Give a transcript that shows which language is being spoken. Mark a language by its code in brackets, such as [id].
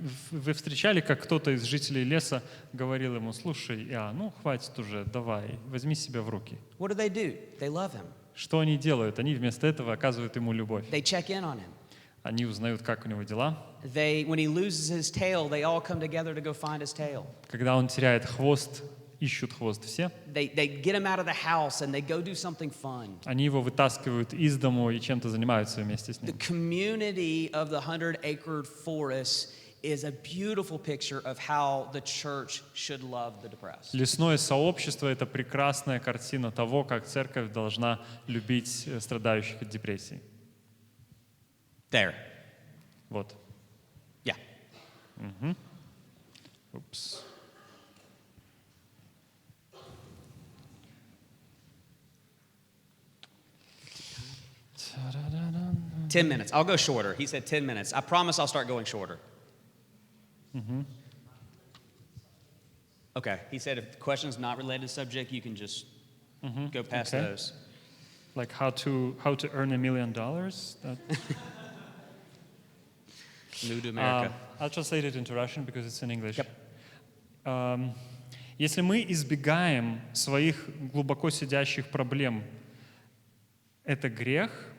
[ru] Вы встречали, как кто-то из жителей леса говорил ему: слушай, ну хватит уже, давай, возьми себя в руки. [en] What do? They love him. [ru] Что они делают? Они вместо этого оказывают ему любовь. [en] They check in on him. [ru] Они узнают, как у него дела. [en] When he loses his tail, they all come together to go find his tail. [ru] Когда он теряет хвост, ищут хвост все. [en] They get him out of the house and they go do something fun. [ru] Они его вытаскивают из дому и чем-то занимаются вместе с [en] The [ru] ним. [en] community of the 100-acre forest is a beautiful picture of how the church should love the depressed. [ru] Лесное сообщество — это прекрасная картина того, как церковь должна любить страдающих от депрессии. [en] There. [ru] Вот. [en] Yeah. [ru] Упс. Ta-da-da-da. [en] 10 minutes. I'll go shorter. He said 10 minutes. I promise I'll start going shorter. Okay. He said if the question's not related to the subject, you can just go past Okay. those. Like how to earn $1 million? That- New to America. I'll translate it into Russian because it's in English. Yep. [ru] Если мы избегаем своих глубоко сидящих проблем, это грех?